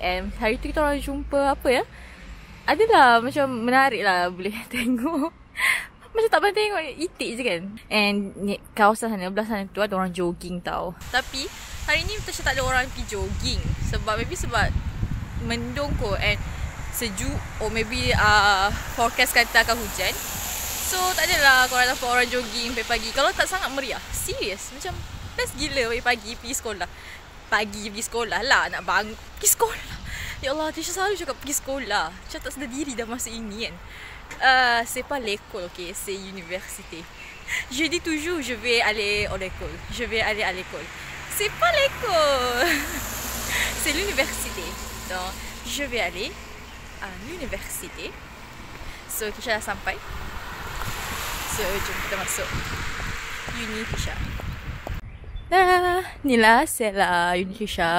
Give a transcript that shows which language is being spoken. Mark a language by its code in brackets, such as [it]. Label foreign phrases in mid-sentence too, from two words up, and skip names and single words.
[ms] And hari tu kita orang jumpa apa ya, adalah macam menarik lah, boleh tengok. Macam tak pernah tengok itik je kan. And ni, kawasan sana, belah sana tu ada orang jogging tau. Tapi hari ni Tasha tak ada orang pergi jogging. Sebab mendung kot and sejuk. [en] Or maybe forecast [ms] kata akan hujan. So tak adalah korang nampak orang jogging pagi-pagi. Kalau tak sangat meriah. Serius. Macam best gila pagi-pagi pergi sekolah. Pagi pergi sekolah lah. Nak bangun pergi sekolah. Ya Allah, Tisha selalu cakap pergi sekolah. Tisha tak sedar diri dah masa ini kan. [fr] C'est pas l'école, ok. C'est l'université. Je dis toujours, je vais aller à l'école. Je vais aller à l'école. C'est pas l'école. C'est l'université. Donc, je vais aller à l'université. [ms] So, Tisha dah sampai. So, jom kita masuk Uni Tisha. Dah, ni lah Sela Uni Tisha.